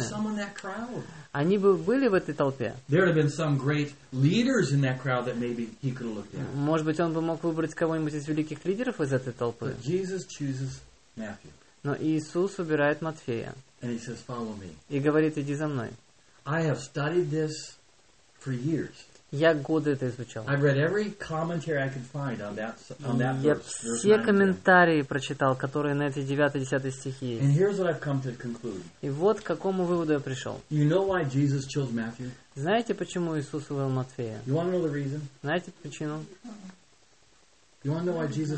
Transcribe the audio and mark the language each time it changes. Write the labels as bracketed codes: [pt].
[en] There would have been some in that crowd. [ru] Они бы были в этой толпе. [en] There would have been some great leaders in that crowd that maybe he could have looked at. [ru] Может быть, он бы мог выбрать кого-нибудь из великих лидеров из этой толпы. [en] But Jesus chooses Matthew. [ru] Но Иисус выбирает Матфея. [en] And he says, follow me. [ru] И говорит, иди за мной. [en] I have studied this for years. [ru] Я годы это изучал. [en] I've read every commentary I could find on that [ru] Я все комментарии прочитал, которые на эти 9-10 стихи есть. [en] And here's what I've come to conclude. [ru] И вот к какому выводу я пришел. [en] You know why Jesus chose Matthew? [ru] Знаете, почему Иисус выбрал Матфея? [en] You want to know the reason? [ru] Знаете почему? [en] You want to know why Jesus chose